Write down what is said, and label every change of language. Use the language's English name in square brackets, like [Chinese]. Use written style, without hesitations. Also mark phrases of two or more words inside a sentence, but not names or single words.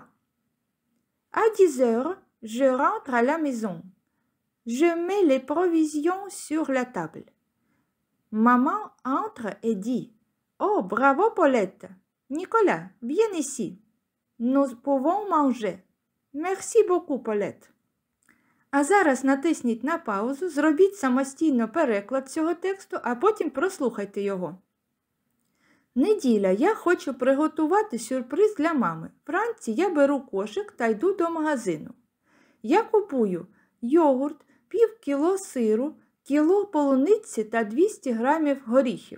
[French] À 10 heures, je rentre à la maison. Je mets les provisions sur la table. Maman entre et dit « Oh, bravo Paulette! Nicolas, viens ici. Nous pouvons manger. Merci beaucoup, Paulette. [Ukrainian] А зараз натисніть на паузу, зробіть самостійно переклад цього тексту, а потім прослухайте його. Неділя. Я хочу приготувати сюрприз для мами. Вранці я беру кошик та йду до магазину. Я купую йогурт, пів кіло сиру, кіло полуниці та 200 грамів горіхів.